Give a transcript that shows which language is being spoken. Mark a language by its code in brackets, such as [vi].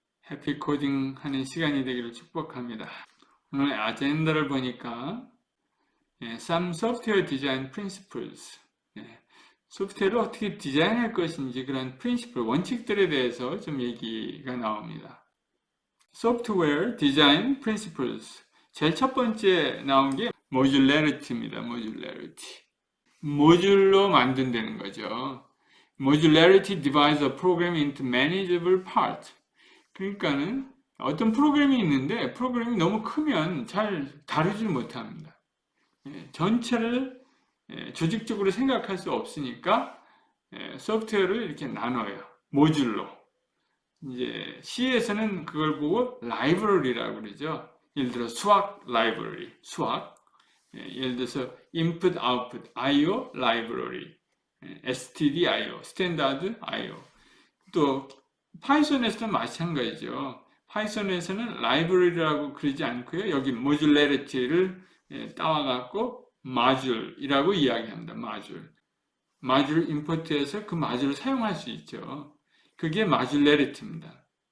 [ko] 해피 코딩 하는 시간이 되기를 축복합니다. 오늘 아젠다를 보니까 Some Software Design Principles, 소프트웨어를 어떻게 디자인할 것인지 그런 프린시플, 원칙들에 대해서 좀 얘기가 나옵니다. Software Design Principles, 제일 첫 번째 나온 게 Modularity입니다. Modularity. 모듈로 만든다는 거죠. [en] Modularity divides a program into manageable parts. [ko] 그러니까는 어떤 프로그램이 있는데 프로그램이 너무 크면 잘 다루질 못합니다. 전체를 조직적으로 생각할 수 없으니까 소프트웨어를 이렇게 나눠요. 모듈로. 이제 C에서는 그걸 보고 라이브러리라고 그러죠. 예를 들어 수학 라이브러리, 수학. 예를 들어서 input, output, I/O 라이브러리, stdio, 스탠다드 I/O. 또 파이썬에서도 마찬가지죠. 파이썬에서는 라이브러리라고 그러지 않고요. 여기 모듈레리티를 따와갖고 마줄이라고 이야기합니다. 마줄 임포트해서 그 마줄을 사용할 수 있죠. 그게 마줄레리티입니다.